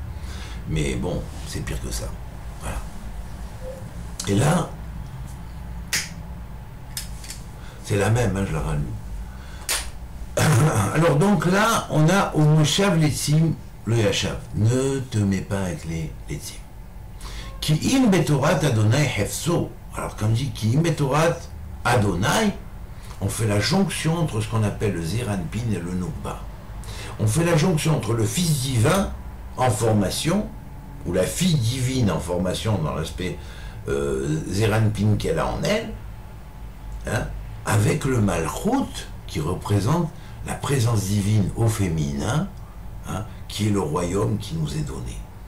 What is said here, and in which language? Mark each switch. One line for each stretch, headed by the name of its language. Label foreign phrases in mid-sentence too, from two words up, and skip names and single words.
French: Mais bon, c'est pire que ça. Voilà. Et là, c'est la même, hein, je la rallume. Alors donc là, on a au
Hebrew: מושב לצים,
French: le Yashav. Ne te mets pas avec les Letzim.
Hebrew: כי אם בתורת ה' חפצו.
French: Alors quand on dit
Hebrew: כי אם בתורת ה,
French: on fait la jonction entre ce qu'on appelle le Zeranpin et le Nukba. On fait la jonction entre le Fils divin en formation, ou la fille divine en formation dans l'aspect Zeranpin qu'elle a en elle, hein, avec le Malchut qui représente la présence divine au féminin, hein, qui est le royaume qui nous est donné.